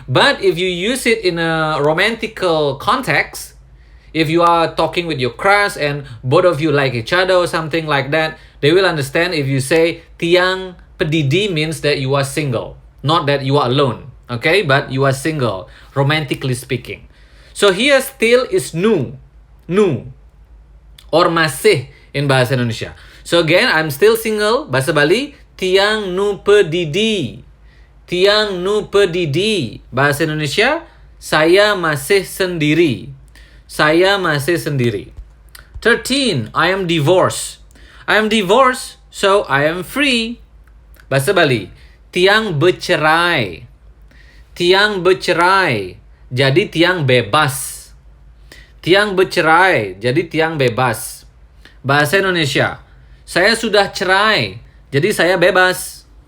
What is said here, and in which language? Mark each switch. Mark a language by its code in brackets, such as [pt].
[en] But if you use it in a romantical context, if you are talking with your crush and both of you like each other or something like that, they will understand if you say [ban] tiang pedidi [en] means that you are single. Not that you are alone. Okay. But you are single, romantically speaking. So here still is nu. Nu. Or masih in bahasa Indonesia. So again, I'm still single. [ban] Bahasa Bali, tiang nu pedidi. Tiang nu pedidi. [id] Bahasa Indonesia, saya masih sendiri. Saya masih sendiri. [en] 13, I am divorced. I am divorced, so I am free. [ban] Bahasa Bali, tiang bercerai. Tiang bercerai, jadi tiang bebas. Tiang bercerai, jadi tiang bebas. [id] Bahasa Indonesia, saya sudah cerai, jadi saya bebas.